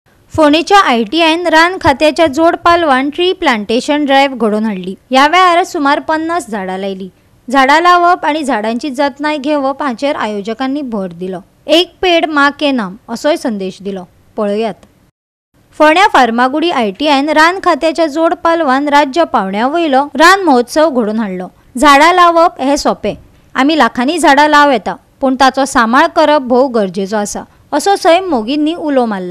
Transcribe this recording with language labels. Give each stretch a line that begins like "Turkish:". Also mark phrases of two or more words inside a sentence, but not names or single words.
Konkani: फोंडेच्या ITIन रान खात्याच्या जोड पालवान
English: tree plantation drive
Konkani: घडोवन हाडली। ह्या वेळार सुमार 50 झाडां लायली। झाडां लावप आणि झाडांची जतनाय घेवप हाचेर आयोजकांनी भर दिलो।
Hindi: एक पेड़ मां के नाम
Konkani: असोय संदेश दिलो। पळयात। फोंड्या फार्मागुडी ITIन रान खात्याच्या जोड पालवान राज्य पावण्या वयलो रान महोत्सव घडोवन हाडलो। झाडां लावप हे सोपे, आमी लाखांनी झाडां लाव येता, पण ताचो सांबाळ करप भोव गरजेचो आसा, असो सैम मोगींनी उलो मारला।